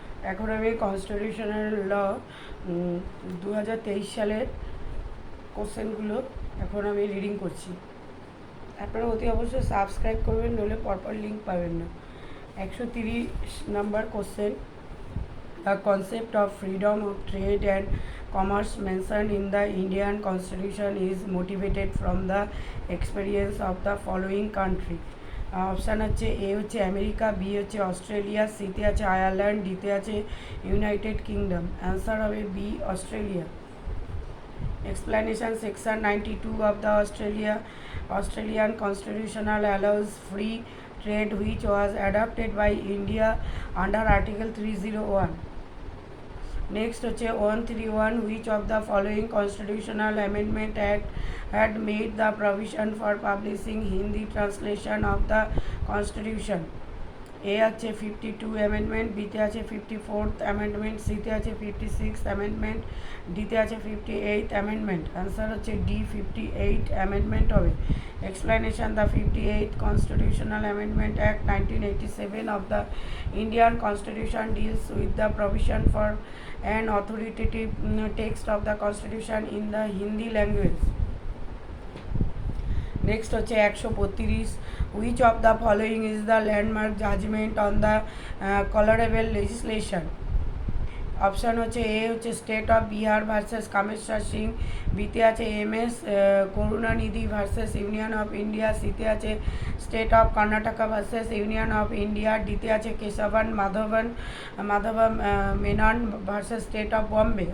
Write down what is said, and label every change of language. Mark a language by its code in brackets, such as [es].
[bn] এখন আমি কনস্টিটিউশনাল ল 2023 সালের কোশ্চেনগুলো এখন আমি রিডিং করছি। আপনারা অতি অবশ্যই সাবস্ক্রাইব করবেন, নইলে পরপর লিঙ্ক পাবেন না। 130 number question. [en] The concept of freedom of trade and commerce mentioned in the Indian Constitution is motivated from the experience of the following country. [bn] Option হচ্ছে এ হচ্ছে আমেরিকা, বি হচ্ছে অস্ট্রেলিয়া, সিতে আছে আয়ারল্যান্ড, ডিতে আছে ইউনাইটেড কিংডম। অ্যান্সার হবে B, Australia. [en] Explanation: Section 92 of the Australian Constitutional allows free trade, which was adopted by India under Article 301. Next [bn] হচ্ছে [en] 131, which of the following constitutional amendment act had made the provision for publishing Hindi translation of the constitution? [bn] এ আছে 52 amendment, বিতে আছে 54th amendment, সিতে আছে 56th amendment, ডিতে আছে 58th amendment. Answer হচ্ছে D, 58 amendment হবে। [en] Explanation: the 58th constitutional amendment act 1987 of the Indian Constitution deals with the provision for an authoritative text of the constitution in the Hindi language. Next [bn] হচ্ছে [en] 132, which of the following is the landmark judgment on the colourable legislation? [bn] Option হচ্ছে এ হচ্ছে state of Bihar versus Kameshwar Singh, বিতে আছে M S. Karunanidhi versus union of India, সিতে আছে state of Karnataka versus union of India, ডিতে আছে কেশবন মাধবম Menon versus state of Bombay.